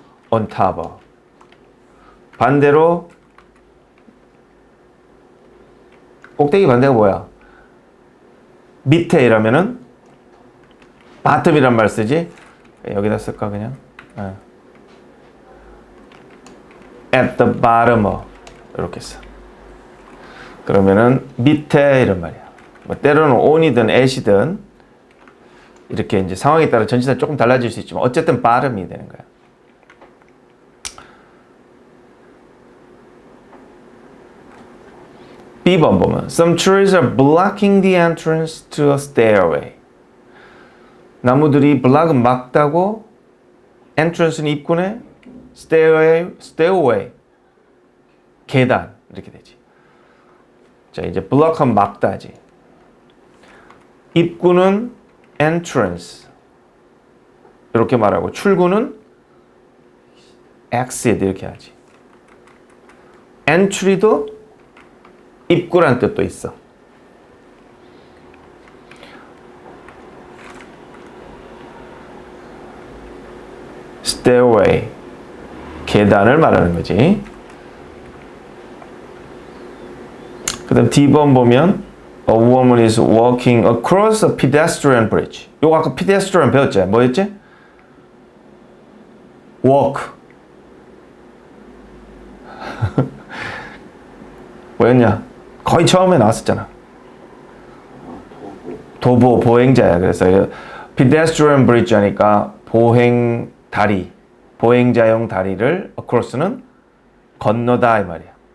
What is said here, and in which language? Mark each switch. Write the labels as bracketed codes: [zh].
[en] on top of. [ko] 반대로 꼭대기 반대가 뭐야? 밑에 이라면은 bottom이란 말 쓰지? 여기다 쓸까 그냥? [en] at the bottom of [ko] 이렇게 써. 그러면은 밑에 이런 말이야. 뭐 때로는 on이든 at이든 이렇게 이제 상황에 따라 전치사 조금 달라질 수 있지만 어쨌든 bottom이 되는 거야. B번 보면 [en] some trees are blocking the entrance to a stairway. [ko] 나무들이 block은 막다고 entrance는 입구네 stairway 계단 이렇게 되지. 자, 이제 block하면 막다지. 입구는 entrance 이렇게 말하고 출구는 exit 이렇게 하지. entry도 입구란 뜻도 있어. stairway 계단을 말하는 거지. 그 다음 D번 보면 [en] a woman is walking across a pedestrian bridge. [ko] 요거 아까 pedestrian 배웠지? 뭐였지? [en] walk. [ko] 뭐였냐? 거의 처음에 나왔었잖아. 도보, 보행자야. 그래서 pedestrian bridge 하니까 보행 다리, 보행자용 다리를 across는 건너다 이 말이야.